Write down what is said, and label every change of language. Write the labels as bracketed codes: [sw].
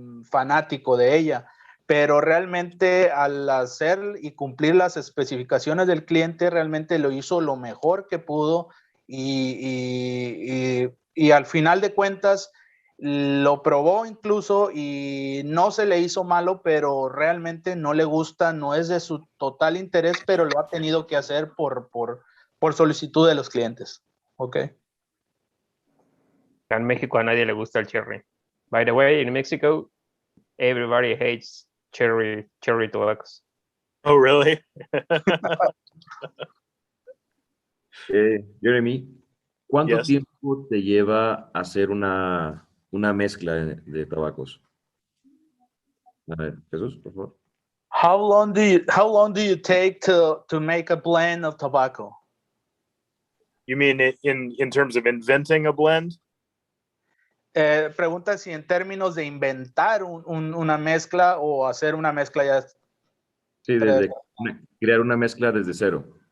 [es] fanático de ella, pero realmente al hacer y cumplir las especificaciones del cliente, realmente lo hizo lo mejor que pudo y al final de cuentas lo probó incluso y no se le hizo malo, pero realmente no le gusta, no es de su total interés, pero lo ha tenido que hacer por solicitud de los clientes. Ok. En México a nadie le gusta el cherry. [en] By the way, in Mexico, everybody hates cherry tobaccos. Oh, really? [es] Jeremy, ¿cuánto [en] Yes. [es] tiempo te lleva hacer una mezcla de tabacos? A ver, Jesús, por favor. [en] How long do you take to make a blend of tobacco? You mean in terms of inventing a blend? [es] Pregunta si en términos de inventar una mezcla o hacer una mezcla ya. Sí, crear una mezcla desde cero.